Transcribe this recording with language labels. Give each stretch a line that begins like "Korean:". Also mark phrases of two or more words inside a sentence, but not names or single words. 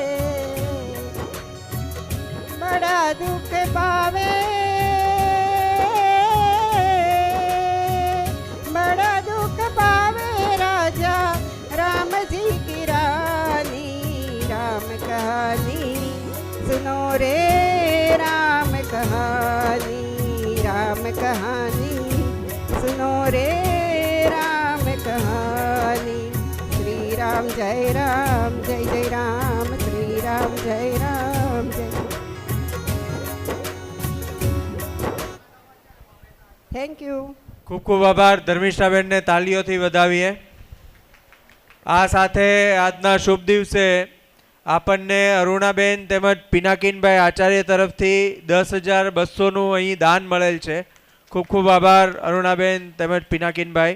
Hindi: बड़ा दुख पावे, बड़ा दुख पावे राजा राम जी की रानी। राम कहानी सुनो रे राम कहानी, राम कहानी सुनो रे राम कहानी। श्री राम जय राम, श्री राम जय राम
English: thank you.
Gujarati: ખૂબ ખૂબ આભાર ધર્મિષ્ઠાબેનને તાલીઓથી વધાવીએ। આ સાથે આજના શુભ દિવસે આપણને અરુણાબેન તેમજ પિનાકીનભાઈ આચાર્ય તરફથી 10,200નું અહીં દાન મળેલ છે। ખૂબ ખૂબ આભાર અરુણાબેન તેમજ પિનાકીનભાઈ।